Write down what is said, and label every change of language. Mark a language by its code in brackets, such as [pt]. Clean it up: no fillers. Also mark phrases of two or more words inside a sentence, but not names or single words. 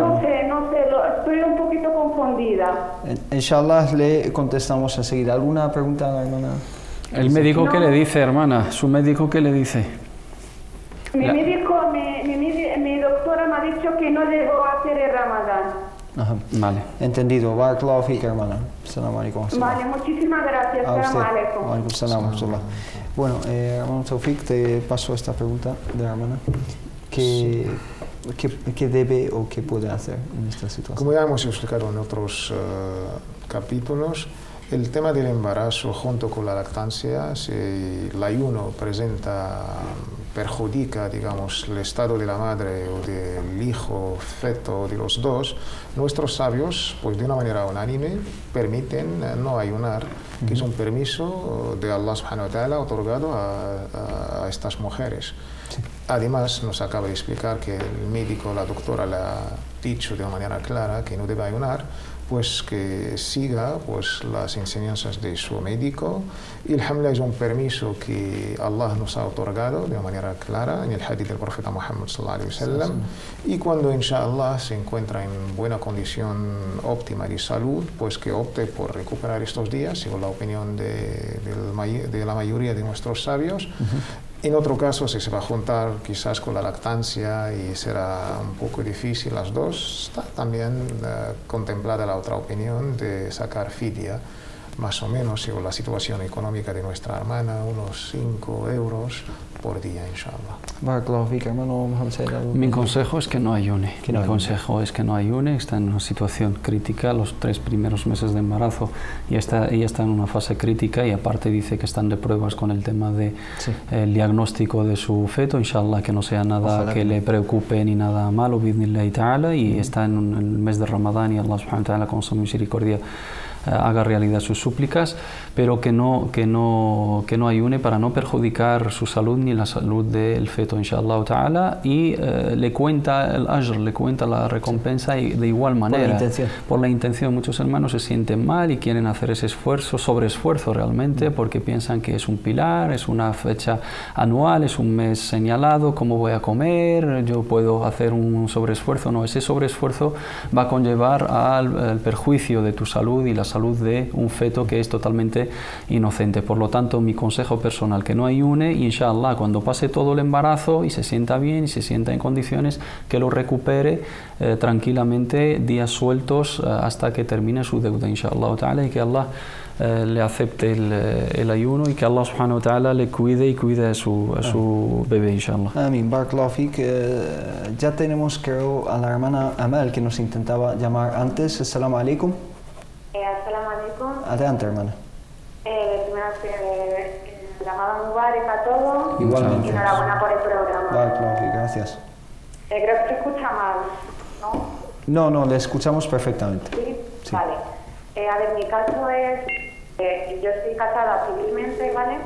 [es] No sé, estoy un poquito confundida. Inshallah le contestamos enseguida. ¿Alguna pregunta, hermana? ¿El médico qué le dice, hermana? ¿Su médico qué le dice? Mi doctora me ha dicho que no debo hacer el Ramadán. Ajá. Vale. Entendido. [ar] بارك الله فيك, [es] hermana. [ar] السلام عليكم. [es] Vale, muchísimas gracias. A usted. [ar] السلام عليكم. وعليكم السلام ورحمة الله. [es] Bueno, hermano Taufik, te paso esta pregunta de la hermana. ¿Qué debe o qué puede hacer en esta situación? Como ya hemos explicado en otros capítulos, el tema del embarazo junto con la lactancia, si el ayuno perjudica, digamos, el estado de la madre o del hijo, feto, de los dos, nuestros sabios, pues de una manera unánime, permiten no ayunar, que es un permiso de Allah [ar] سبحانه وتعالى [es] otorgado a estas mujeres. Sí. Además, nos acaba de explicar que el médico, la doctora, le ha dicho de una manera clara que no debe ayunar, pues que siga pues las enseñanzas de su médico. Y el hamla es un permiso que Allah nos ha otorgado de una manera clara en el hadith del profeta Muhammad [ar] صلى الله عليه وسلم. [es] Y cuando inshallah se encuentra en buena condición óptima de salud, pues que opte por recuperar estos días, según la opinión de la mayoría de nuestros sabios. En otro caso, si se va a juntar quizás con la lactancia y será un poco difícil las dos, está también contemplada la otra opinión de sacar fidia, más o menos, según la situación económica de nuestra hermana, unos 5 euros por día, inshallah. [ar] بارك الله فيك, [es] hermano Mohamed Said. Mi consejo es que no ayune. Que no Mi ayune. consejo es que no ayune. Está en una situación crítica, los 3 primeros meses de embarazo ella está en una fase crítica y aparte dice que están de pruebas con el tema de Sí. el diagnóstico de su feto, inshallah que no sea nada Ojalá que que no. le preocupe ni nada malo, [ar] بإذن الله تعالى, [es] y está en el mes de Ramadán y Allah [ar] سبحانه وتعالى [es] con su misericordia haga realidad sus súplicas, pero que no ayune para no perjudicar su salud ni la salud del feto, [ar] إن شاء الله تعالى, [es] y le cuenta el ajr, le cuenta la recompensa y de igual manera. Por la intención. Muchos hermanos se sienten mal y quieren hacer ese esfuerzo, sobreesfuerzo realmente, porque piensan que es un pilar, es una fecha anual, es un mes señalado, cómo voy a comer, yo puedo hacer un sobreesfuerzo. No, ese sobreesfuerzo va a conllevar al perjuicio de tu salud y la salud de un feto que es totalmente inocente. Por lo tanto, mi consejo personal, que no ayune y inshallah cuando pase todo el embarazo y se sienta bien y se sienta en condiciones, que lo recupere tranquilamente días sueltos hasta que termine su deuda, [ar] إن شاء الله تعالى, [es] y que Allah le acepte el ayuno y que Allah [ar] سبحانه وتعالى [es] le cuide y cuide a su bebé, inshallah. Amén, [ar] بارك الله فيك. [es] Ya tenemos, creo, a la hermana Amal que nos intentaba llamar antes. [ar] السلام عليكم. السلام عليكم. [es] Adelante, hermana. Primero llamada Mubarak a todos. Igualmente. Y enhorabuena por el programa. [ar] بارك الله فيك, [es] gracias. Creo que se escucha mal, ¿no? No, le escuchamos perfectamente. Sí. Sí. Vale. A ver, mi caso es, yo estoy casada civilmente, ¿vale?